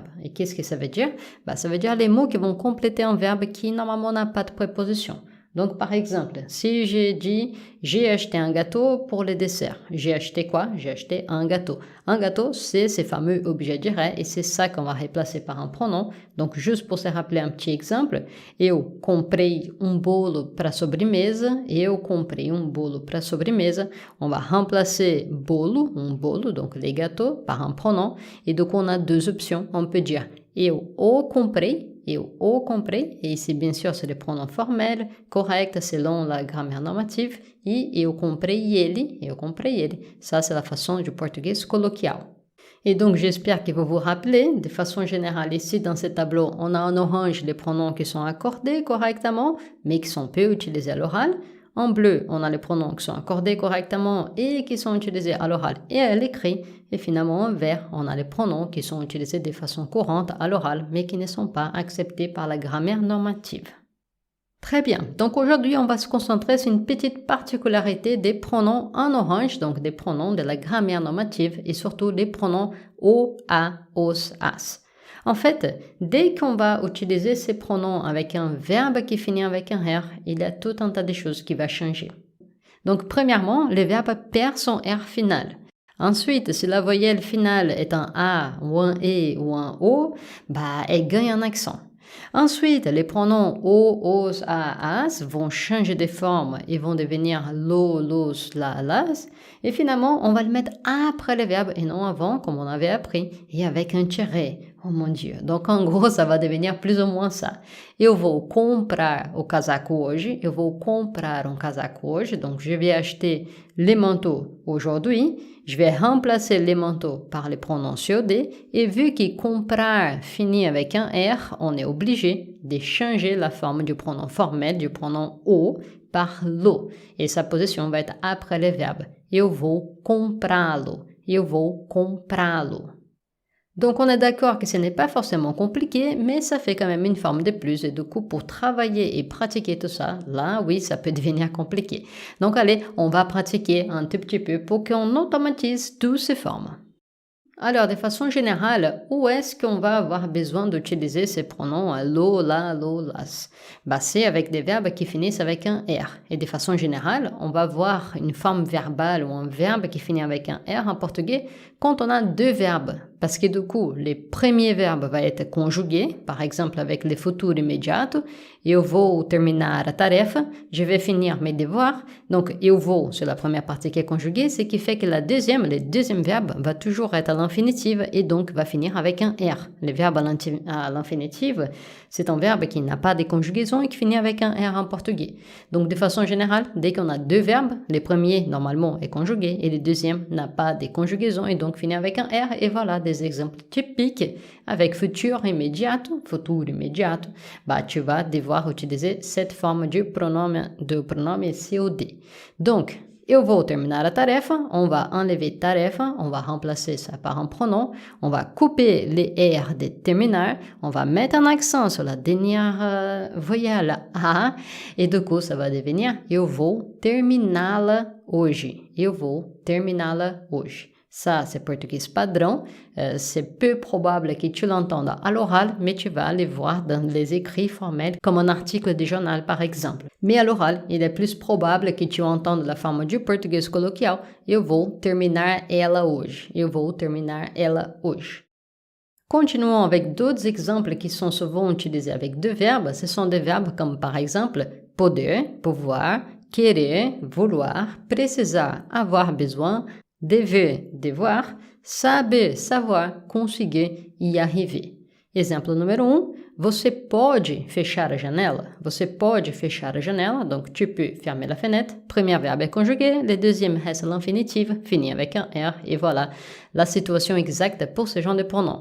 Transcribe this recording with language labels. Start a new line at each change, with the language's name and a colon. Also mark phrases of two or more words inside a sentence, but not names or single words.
French: Et qu'est-ce que ça veut dire? Ça veut dire les mots qui vont compléter un verbe qui normalement n'a pas de préposition. Donc, par exemple, si j'ai dit « j'ai acheté un gâteau pour le dessert », j'ai acheté quoi? J'ai acheté un gâteau. Un gâteau, c'est ces fameux objets directs et c'est ça qu'on va remplacer par un pronom. Donc, juste pour se rappeler un petit exemple,
Portuguese: eu comprei bolo para sobremesa, eu comprei bolo para sobremesa.
French: On va remplacer bolo, bolo, donc les gâteaux, par un pronom. Et donc, on a deux options. On peut dire
Portuguese: eu o comprei,
French: et ici, bien sûr, c'est le pronom formel, correct selon la grammaire normative, et
Portuguese: eu comprei ele,
French: ça c'est la façon du portugais coloquial. Et donc, j'espère que vous vous rappelez, de façon générale, ici dans ce tableau, on a en orange les pronoms qui sont accordés correctement, mais qui sont peu utilisés à l'oral. En bleu, on a les pronoms qui sont accordés correctement et qui sont utilisés à l'oral et à l'écrit. Et finalement, en vert, on a les pronoms qui sont utilisés de façon courante à l'oral, mais qui ne sont pas acceptés par la grammaire normative. Très bien, donc aujourd'hui, on va se concentrer sur une petite particularité des pronoms en orange, donc des pronoms de la grammaire normative et surtout les pronoms o, a, os, as. En fait, dès qu'on va utiliser ces pronoms avec un verbe qui finit avec un R, il y a tout un tas de choses qui vont changer. Donc, premièrement, le verbe perd son R final. Ensuite, si la voyelle finale est un A ou un E ou un O, elle gagne un accent. Ensuite, les pronoms o, os, a, as vont changer de forme et vont devenir lo, los, la, las. Et finalement, on va le mettre après le verbe et non avant, comme on avait appris, et avec un tiret. Oh mon Dieu. Donc, en gros, ça va devenir plus ou moins ça.
Portuguese: Eu vou comprar o casaco hoje. Eu vou comprar um casaco hoje.
French: Donc, je vais acheter les manteaux aujourd'hui. Je vais remplacer les manteaux par les pronoms COD. Et vu que comprar finit avec un R, on est obligé de changer la forme du pronom formel, du pronom o, par lo. Et sa position va être après le verbe.
Portuguese: Eu vou comprá-lo. Eu vou comprá-lo.
French: Donc, on est d'accord que ce n'est pas forcément compliqué, mais ça fait quand même une forme de plus. Et du coup, pour travailler et pratiquer tout ça, là, oui, ça peut devenir compliqué. Donc, allez, on va pratiquer un tout petit peu pour qu'on automatise toutes ces formes. Alors, de façon générale, où est-ce qu'on va avoir besoin d'utiliser ces pronoms lo, la, lo, las? C'est avec des verbes qui finissent avec un R. Et de façon générale, on va voir une forme verbale ou un verbe qui finit avec un R en portugais quand on a deux verbes. Parce que du coup, le premier verbe va être conjugué, par exemple avec le
Portuguese: futuro imediato. Eu vou terminar a tarefa,
French: je vais finir mes devoirs. Donc,
Portuguese: eu vou,
French: c'est la première partie qui est conjuguée, ce qui fait que le deuxième verbe va toujours être à l'infinitive et donc va finir avec un R. Le verbe à l'infinitive, c'est un verbe qui n'a pas de conjugaison et qui finit avec un R en portugais. Donc, de façon générale, dès qu'on a deux verbes, le premier, normalement, est conjugué et le deuxième n'a pas de conjugaison et donc finit avec un R. Et voilà des exemples typiques avec
Portuguese: futuro imediato,
French: tu vas devoir utiliser cette forme du pronom COD. Donc,
Portuguese: eu vou terminar a tarefa,
French: on va enlever tarefa, on va remplacer ça par un pronom, on va couper les R de terminar, on va mettre un accent sur la dernière voyelle A, et du coup, ça va devenir
Portuguese: eu vou terminá-la hoje. Eu vou terminá-la hoje.
French: Ça, c'est portugais padrão. C'est peu probable que tu l'entendes à l'oral, mais tu vas les voir dans les écrits formels, comme un article de journal par exemple. Mais à l'oral, il est plus probable que tu entendes la forme du
Portuguese: português coloquial. Eu vou terminar ela hoje. Eu vou terminar ela hoje.
French: Continuons avec d'autres exemples qui sont souvent utilisés avec deux verbes. Ce sont des verbes comme par exemple poder, pouvoir, querer, vouloir, precisar, avoir besoin, dever, devoir, saber, savoir, conseguir e arriver.
Portuguese: Exemplo número 1, você pode fechar a janela. Você pode fechar a janela,
French: donc tu peux fermer la fenêtre. Premier verbe est conjugué, le deuxième reste l'infinitif, fini avec un R, et voilà la situation exacte pour ce genre de pronom.